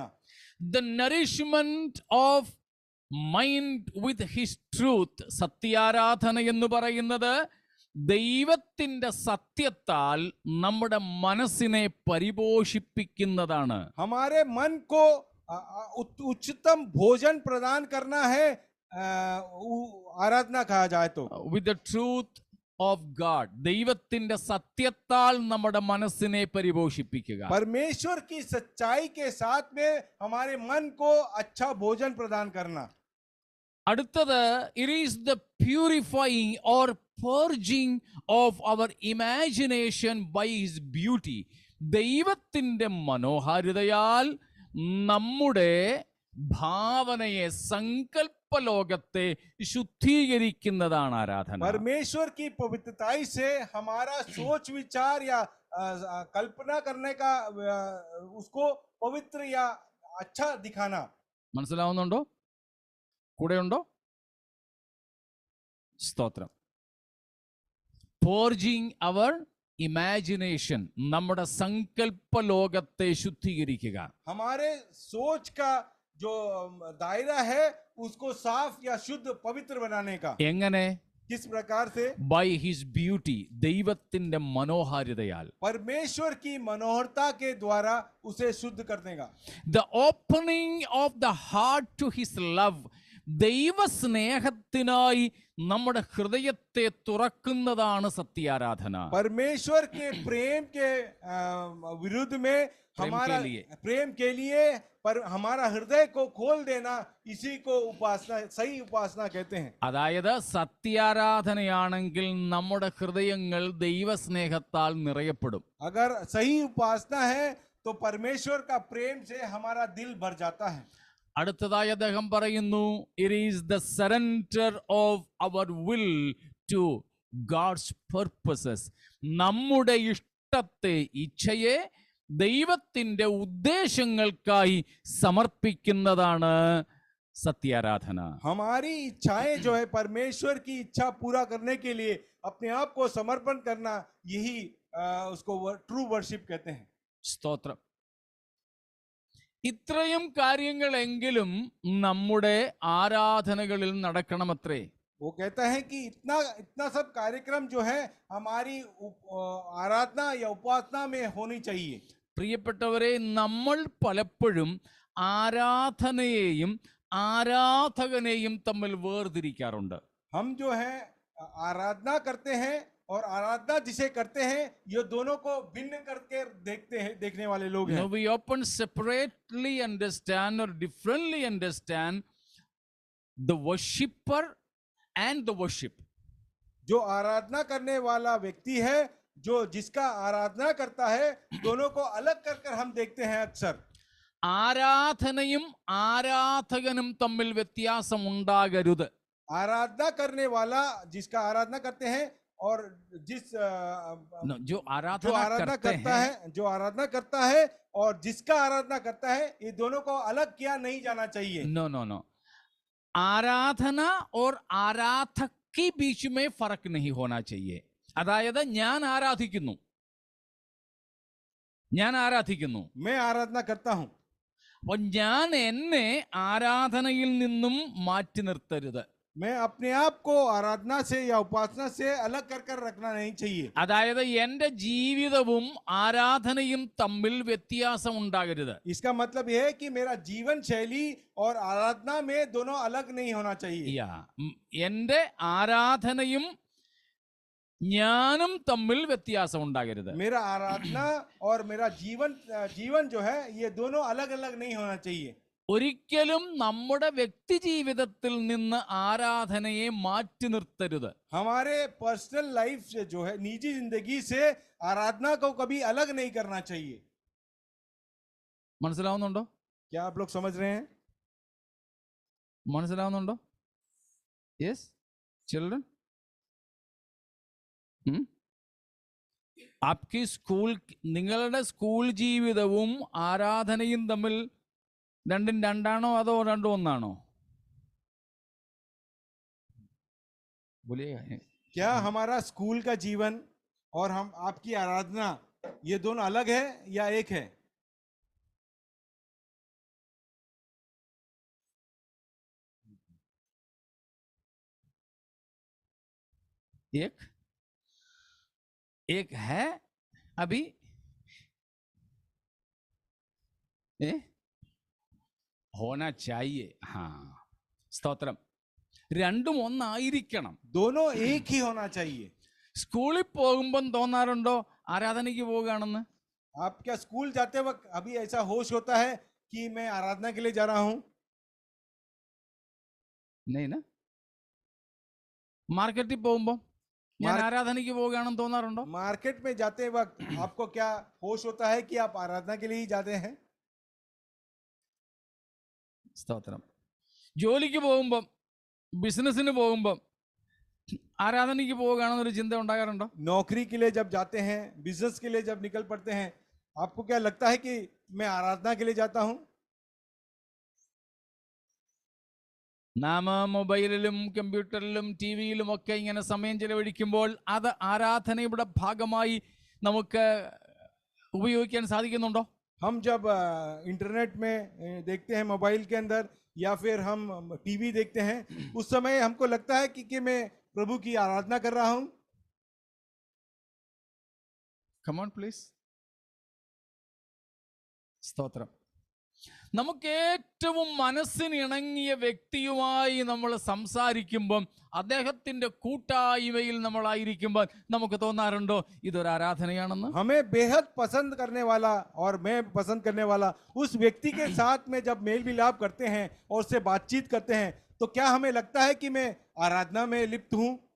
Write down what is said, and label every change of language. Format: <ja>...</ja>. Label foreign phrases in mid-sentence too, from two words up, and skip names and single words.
<en>The nourishment of mind with his truth.</en> <ml>സത്യാരാധന എന്ന് പറയുന്നത് ദൈവത്തിന്റെ സത്യത്താൽ നമ്മുടെ മനസ്സിനെ പരിപോഷിപ്പിക്കുന്നതാണ്.</ml> <hi>हमारे मन को उच्चतम भोजन प्रदान करना है आराधना कहा जाए तो.</hi> <en>With the truth of God.</en> <ml>ദൈവത്തിന്റെ സത്യത്താൽ നമ്മുടെ മനസ്സിനെ പരിപോഷിപ്പിക്കുക.</ml> <hi>परमेश्वर की सच्चाई के साथ में हमारे मन को अच्छा भोजन प्रदान करना.</hi> <ml>അടുത്തത്,</ml> <en>it is the purifying or purging of our imagination by his beauty.</en> <ml>ദൈവത്തിന്റെ മനോഹാരിതയാൽ നമ്മുടെ ഭാവനയെ, സങ്കല്പ ലോകത്തെ ശുദ്ധീകരിക്കുന്നതാണ് ആരാധന.</ml> <hi>परमेश्वर की पवित्रताई से हमारा सोच विचार या कल्पना करने का उसको पवित्र या अच्छा दिखाना.</hi> <ml>മനസ്സിലാവുന്നുണ്ടോ? കൂടെയുണ്ടോ? സ്തോത്രം.</ml> <en>purging our imagination,</en> <ml>നമ്മുടെ സങ്കല്പ ലോകത്തെ ശുദ്ധീകരിക്കുക.</ml> <hi>हमारे सोच का जो दायरा है उसको साफ या शुद्ध पवित्र बनाने का.</hi> <ml>എങ്ങനെ?</ml> <hi>किस प्रकार से?</hi> <en>by his beauty,</en> <ml>ദൈവത്തിന്റെ മനോഹാരിതയാൽ.</ml> <hi>परमेश्वर की मनोहरता के द्वारा उसे शुद्ध करने का.</hi> <en>the opening of the heart to his love,</en> <ml>ദൈവസ്നേഹത്തിനായി നമ്മുടെ ഹൃദയത്തെ തുറക്കുന്നതാണ് സത്യാരാധന.</ml> <hi>परमेश्वर के प्रेम के विरुद्ध में हमारा प्रेम के लिए पर हमारा हृदय को खोल देना, इसी को उपासना, सही उपासना कहते हैं.</hi> <ml>അതായത് സത്യാരാധനയാണെങ്കിൽ നമ്മുടെ ഹൃദയങ്ങൾ ദൈവസ്നേഹത്താൽ നിറയപ്പെടും.</ml> <hi>अगर सही उपासना है तो परमेश्वर का प्रेम से हमारा दिल भर जाता है.</hi> <ml>അടുത്തതായി അദ്ദേഹം പറയുന്നു,</ml> <en>it is the surrender of our will to God's purposes.</en> <ml>നമ്മുടെ ഇഷ്ടത്തെ, ഇച്ഛയെ ദൈവത്തിന്റെ ഉദ്ദേശങ്ങൾക്കായി സമർപ്പിക്കുന്നതാണ് സത്യാരാധന.</ml> <hi>हमारी इच्छाएं जो है परमेश्वर की इच्छा पूरा करने के लिए अपने आप को समर्पण करना, यही उसको</hi> <en>true worship</en> <hi>कहते हैं.</hi> <ml>സ്തോത്രം. ഇത്രയും കാര്യങ്ങളെങ്കിലും നമ്മുടെ ആരാധനകളിൽ നടക്കണമത്രേ.</ml> <hi>वो कहता है कि इतना सब कार्यक्रम जो है हमारी आराधना या उपासना में होनी चाहिए.</hi> <ml>പ്രിയപ്പെട്ടവരെ, നമ്മൾ പലപ്പോഴും ആരാധനയെയും ആരാധകനെയും തമ്മിൽ വേർതിരിക്കാറുണ്ട്.</ml> <hi>हम जो है आराधना करते हैं और आराधना जिसे करते हैं, ये दोनों को भिन्न करके देखते हैं, देखने वाले लोग हैं.</hi> <en>We often separately understand or differently understand the worshipper and the worship.</en> <hi>जो आराधना करने वाला व्यक्ति है, जो जिसका आराधना करता है, दोनों को अलग कर हम देखते हैं अक्सर.</hi> <ml>ആരാധനയും ആരാധകനും തമ്മിൽ വ്യത്യാസം ഉണ്ടാകരുത്.</ml> <hi>आराधना करने वाला जिसका आराधना करते हैं और जिस जो आराधना करता है, जो आराधना करता है और जिसका आराधना करता है, ये दोनों को अलग किया नहीं जाना चाहिए.</hi> <en>no no no.</en> <hi>आराधना और आराधक के बीच में फर्क नहीं होना चाहिए.</hi> <ml>അതായത് ഞാൻ ആരാധിക്കുന്നു,</ml> <hi>मैं आराधना करता हूं.</hi> <ml>അപ്പോൾ ഞാൻ എന്നെ ആരാധനയിൽ നിന്നും മാറ്റി നിർത്തരുത്.</ml> <hi>मैं अपने आप को आराधना से या उपासना से अलग कर रखना नहीं चाहिए.</hi> <ml>അതായത് എൻ്റെ ജീവിതവും ആരാധനയും തമ്മിൽ വ്യത്യാസം ഉണ്ടാകരുത്.</ml> <hi>इसका मतलब यह है कि मेरा जीवन शैली और आराधना में दोनों अलग नहीं होना चाहिए.</hi> <ml>എൻ്റെ ആരാധനയും ഞാനും തമ്മിൽ വ്യത്യാസം ഉണ്ടാകരുത്.</ml> <hi>मेरा आराधना और मेरा जीवन जो है ये दोनों अलग अलग नहीं होना चाहिए.</hi> <ml>ഒരിക്കലും നമ്മുടെ വ്യക്തി ജീവിതത്തിൽ നിന്ന് ആരാധനയെ മാറ്റി നിർത്തരുത്.</ml> <hi>हमारे</hi> <en>personal life</en> <hi>से जो है निजी जिंदगी से आराधना को कभी अलग नहीं करना चाहिए.</hi> <ml>മനസ്സിലാവുന്നുണ്ടോ?</ml> <hi>क्या आप लोग समझ रहे हैं?</hi> <ml>മനസ്സിലാവുന്നുണ്ടോ?</ml> <en>yes children,</en> <hi>आपकी स्कूल,</hi> <ml>നിങ്ങളുടെ സ്കൂൾ ജീവിതവും ആരാധനയും തമ്മിൽ രണ്ടും രണ്ടാണോ അതോ രണ്ടും ഒന്നാണോ?</ml> <hi>क्या हमारा स्कूल का जीवन और हम आपकी आराधना ये दोनों अलग है या एक है? एक है अभी होना चाहिए.</hi> <ml>സ്തോത്രം. രണ്ടും ഒന്നായിരിക്കണം.</ml> <hi>दोनों एक ही होना चाहिए.</hi> <ml>സ്കൂളിൽ പോകുമ്പം തോന്നാറുണ്ടോ ആരാധനയ്ക്ക് പോവുകയാണെന്ന്?</ml> <hi>आप क्या स्कूल जाते वक्त अभी ऐसा होश होता है कि मैं आराधना के लिए जा रहा हूं? नहीं ना.</hi> <ml>മാർക്കറ്റിൽ പോകുമ്പോ ഞാൻ ആരാധനയ്ക്ക് പോവുകയാണെന്ന് തോന്നാറുണ്ടോ?</ml> <hi>मार्केट में जाते वक्त आपको क्या होश होता है कि आप आराधना के लिए ही जाते हैं?</hi> <ml>സ്തോത്രം. ജോലിക്ക് പോകുമ്പം, ബിസിനസ്സിന് പോകുമ്പം ആരാധനയ്ക്ക് പോവുകയാണെന്നൊരു ചിന്ത ഉണ്ടാകാറുണ്ടോ?</ml> <hi>नौकरी के लिए जब जाते हैं, बिजनेस के लिए जब निकल पड़ते हैं, आपको क्या लगता है कि मैं आराधना के लिए जाता हूं?</hi> <ml>നാം മൊബൈലിലും കമ്പ്യൂട്ടറിലും ടി വിയിലും ഒക്കെ ഇങ്ങനെ സമയം ചെലവഴിക്കുമ്പോൾ അത് ആരാധനയുടെ ഭാഗമായി നമുക്ക് ഉപയോഗിക്കാൻ സാധിക്കുന്നുണ്ടോ?</ml> <hi>हम जब इंटरनेट में देखते हैं, मोबाइल के अंदर, या फिर हम टीवी देखते हैं, उस समय हमको लगता है कि मैं प्रभु की आराधना कर रहा हूं.</hi> <en>Come on please.</en> <ml>സ്തോത്രം. നമുക്ക് ഏറ്റവും മനസ്സിന് ഇണങ്ങിയ വ്യക്തിയുമായി നമ്മൾ സംസാരിക്കുമ്പം, അദ്ദേഹത്തിന്റെ കൂട്ടായ്മയിൽ നമ്മളായിരിക്കുമ്പോൾ നമുക്ക് തോന്നാറുണ്ടോ ഇതൊരു ആരാധനയാണെന്ന്?</ml> <hi>हमें बेहद पसंद करने वाला और मैं पसंद करने वाला उस व्यक्ति के साथ में जब मेल मिलाप करते हैं और उससे बातचीत करते हैं, तो क्या हमें लगता है कि मैं आराधना में लिप्त हूं?</hi>